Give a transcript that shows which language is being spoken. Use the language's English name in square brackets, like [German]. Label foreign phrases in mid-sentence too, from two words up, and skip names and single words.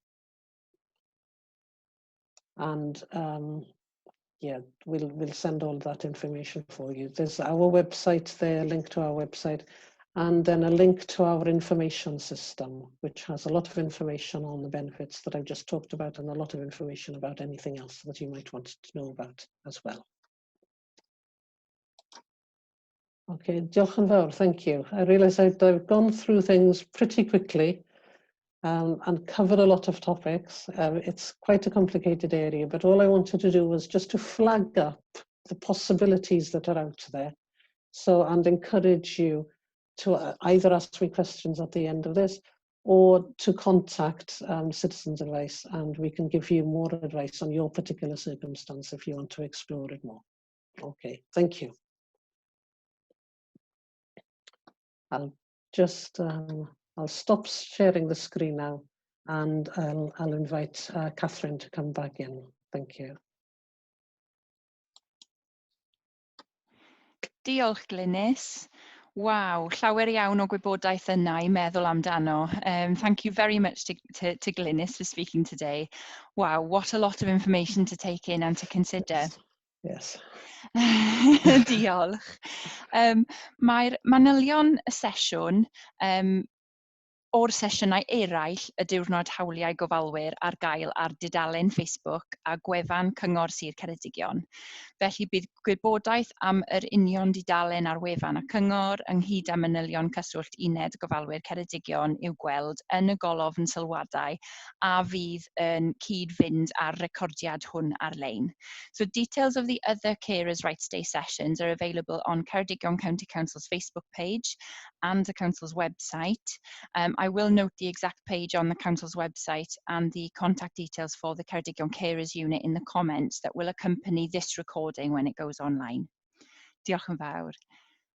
[English] And yeah, we'll send all that information for you. There's our website there, a link to our website, and then a link to our information system, which has a lot of information on the benefits that I've just talked about and a lot of information about anything else that you might want to know about as well. [Welsh] Okay, diolch yn fawr, [English] thank you. I realise I've gone through things pretty quickly and covered a lot of topics. It's quite a complicated area, but all I wanted to do was just to flag up the possibilities that are out there. So, and encourage you to either ask me questions at the end of this or to contact Citizens Advice, and we can give you more advice on your particular circumstance if you want to explore it more. Okay, thank you. I'll just, I'll stop sharing the screen now, and I'll invite Catherine to come back in. Thank you. [Welsh] Diolch, Glynis. Wow, llawer iawn o gwybodaeth yna I meddwl amdano. [English] Thank you very much to Glynis for speaking today. Wow, what a lot of information to take in and to consider. Yes. [Welsh] Diolch. Mae'r manylion y sesiwn o'r sesiynau eraill y diwrnod hawliau gofalwyr ar gael ar dudalen Facebook a gwefan Cyngor Sir Ceredigion. Felly bydd gwybodaeth am yr union dudalen ar wefan y Cyngor ynghyd â manylion Cyswllt Uned Gofalwyr Ceredigion i'w gweld yn y golofn sylwadau a fydd yn cyd-fynd â'r recordiad hwn ar-lein. [English] So details of the other Carers' Rights Day sessions are available on Ceredigion County Council's Facebook page and the Council's website. I will note the exact page on the Council's website and the contact details for the Ceredigion Carers Unit in the comments that will accompany this recording when it goes online. [Welsh] Diolch yn fawr.